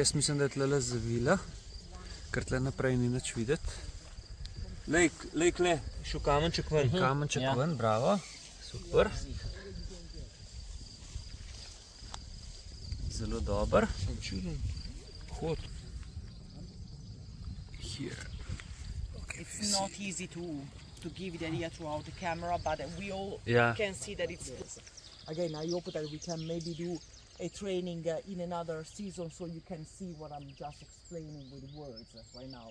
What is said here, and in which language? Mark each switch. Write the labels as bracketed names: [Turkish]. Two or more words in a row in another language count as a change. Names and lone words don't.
[Slovenian] Jaz mislim, da je tle zavila, ker tle naprej ni nič videti. Lej, kle, šel kamenček ven. Kamenček Ja. ven, bravo. Super. Zelo dober. Čuden. Hod. [English] Here. It's not easy to give the idea throughout the camera, but we all [Slovenian] Ja. [English] can see that it's again. I hope that we can maybe do a training in another season so you can see what I'm just explaining with words right now.